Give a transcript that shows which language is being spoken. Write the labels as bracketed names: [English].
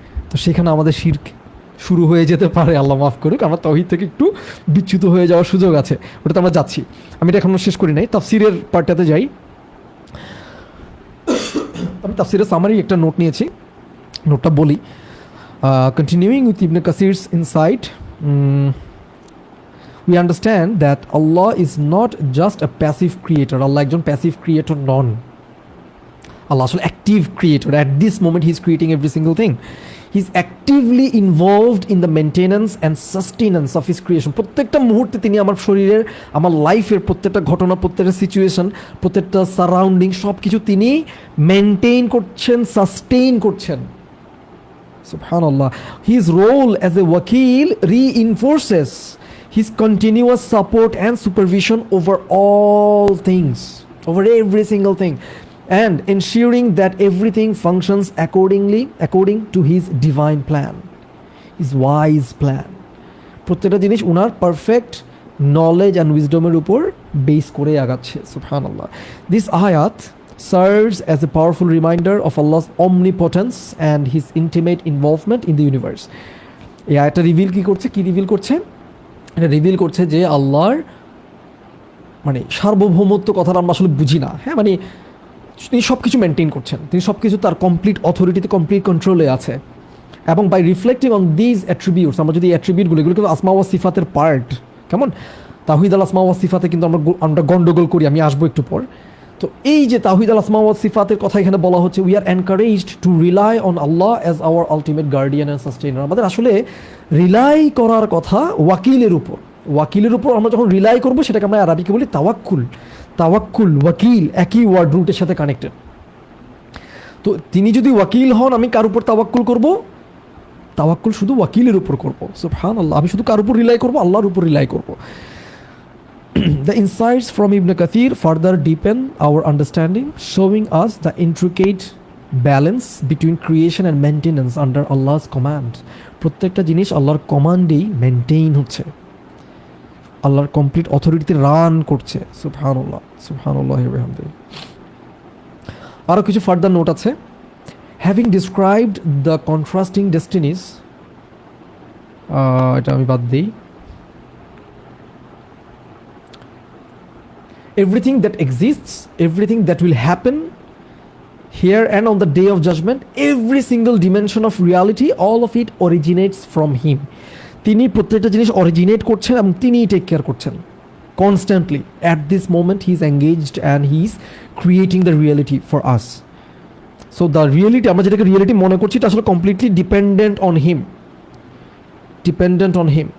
[Bangla] তো সেখানে আমাদের শিরক শুরু হয়ে যেতে পারে, আল্লাহ মাফ করুক। আমরা তাওহীদ থেকে একটু বিচ্যুত হয়ে যাওয়ার সুযোগ আছে, ওটাতে আমরা যাচ্ছি। আমি এটা এখনো শেষ করি নাই, তাফসীরের পার্টটাতে যাই। আমি তাফসীরের সামারি একটা নোট নিয়েছি, নোটটা বলি। [English] Continuing with Ibn Kathir's insight, we understand that Allah is not just a passive creator. [Bangla] Allah একজন passive creator নন। Allah আসলে active creator. [English] At this moment he is creating every single thing. He is actively involved in the maintenance and sustenance of his creation. [Bangla] প্রত্যেকটা মুহূর্তে তিনি আমার শরীরের, আমার লাইফের প্রত্যেকটা ঘটনা, প্রত্যেকটা সিচুয়েশন, প্রত্যেকটা সারাউন্ডিং সব কিছু তিনি মেনটেইন করছেন, সাস্টেইন করছেন। [Arabic] Subhanallah. [English] His role as a wakil reinforces his continuous support and supervision over all things, over every single thing, and ensuring that everything functions according to his divine plan, his wise plan. [Bangla] প্রত্যেকটা জিনিস উনার perfect knowledge and উইজডমের উপর base করে আগাচ্ছে। [Arabic] সুবহানাল্লাহ। [English] This ayat serves as a powerful reminder of Allah's omnipotence and his intimate involvement in the universe. [Bangla] এই আয়াতটা reveal করছে? এটা রিভিল করছে যে আল্লাহর মানে সার্বভৌমত্ব কথাটা আমরা আসলে বুঝি না। হ্যাঁ, মানে তিনি সব কিছু মেনটেন করছেন, তিনি সব কিছু তার কমপ্লিট অথরিটিতে, কমপ্লিট কন্ট্রোলে আছে। এবং [English] by reflecting on these attributes, [Bangla] আমরা যদি অ্যাট্রিবিউটগুলো, এগুলো কিন্তু আসমা ওয়া সিফাতের পার্ট। কেমন? তাওহীদ আল আসমা ওয়া সিফাতে কিন্তু আমরা গন্ডগোল করি, আমি আসবো একটু পর। তো এই যে তাওহীদ আল আসমা ওয়া সিফাতের কথা এখানে বলা হচ্ছে, [English] We are encouraged to rely on Allah as our ultimate guardian and sustainer. [Bangla] আমাদের আসলে রিলাই করার কথা ওয়াকিলের উপর। আমরা যখন রিলাই করবো সেটাকে আমরা আরবিকে বলি তাওয়াক্কুল, ওয়াকিল একই ওয়ার্ড রুটের সাথে কানেক্টেড। তো তিনি যদি ওয়াকিল হন, আমি কার উপর তাওয়াক্কুল করব? তাওয়াক্কুল শুধু ওয়াকিলের উপর করব। সুবহানাল্লাহ। আমি শুধু কার উপর রিলাই করব? আল্লাহর উপর রিলাই করব। [English] The insights from Ibn Kathir further deepen our understanding, showing us the intricate balance between creation and maintenance under Allah's command. [Bangla] প্রত্যেকটা জিনিস আল্লাহর কমান্ডেই মেনটেইন হচ্ছে, আল্লাহর কমপ্লিট অথরিটিতে রান করছে। [Arabic] সুবহানাল্লাহ, সুবহানাল্লাহি ওয়া বিহামদিহি। [Bangla] আরও কিছু ফার্দার নোট আছে, [English] having described the contrasting destinies, [Bangla] এটা আমি বাদ দিই, [English] everything that exists, everything that will happen here and on the day of judgment, every single dimension of reality, all of it originates from him. [Bangla] তিনি প্রত্যেকটা জিনিস originate করছেন এবং তিনিই টেক কেয়ার করছেন constantly. [English] At this moment he is engaged and he is creating the reality for us. So the reality, [Bangla] আমরা যেটাকে reality মনে করছি, এটা আসলে [English] Completely dependent on him, dependent on him.